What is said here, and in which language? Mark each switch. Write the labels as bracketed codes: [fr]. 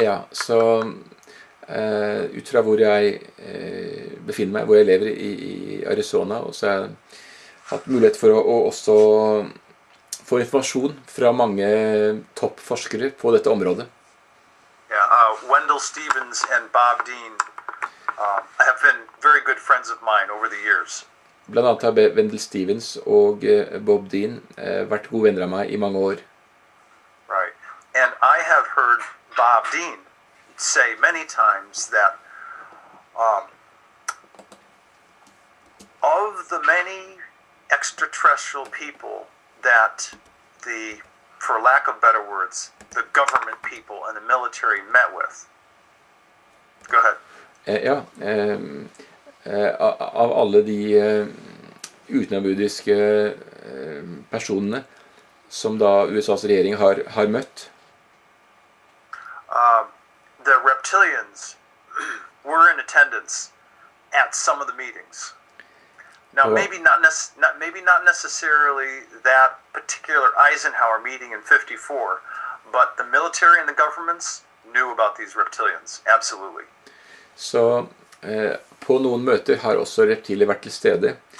[no] Så ut fra hvor jeg befinner meg, hvor jeg lever i Arizona, og så har jeg hatt mulighet for å også få informasjon fra mange toppforskere på dette området. [en] Wendell Stevens and Bob Dean have been very good friends of mine over the years. [no] Blant annet har Wendell Stevens og Bob Dean vært gode venner av meg i mange år. [en] Right. And I have heard Bob Dean say many times that of the many extraterrestrial people that for lack of better words, the government people and the military met with. Go ahead. [no] Av alle de utenomjordiske personene som da USAs regjering har møtt. [en] The reptilians were in attendance at some of the meetings. Now, maybe not necessarily that particular Eisenhower meeting in 54, but the military and the governments knew about these reptilians, absolutely. [no] Så på noen møter har også reptiler vært til stede.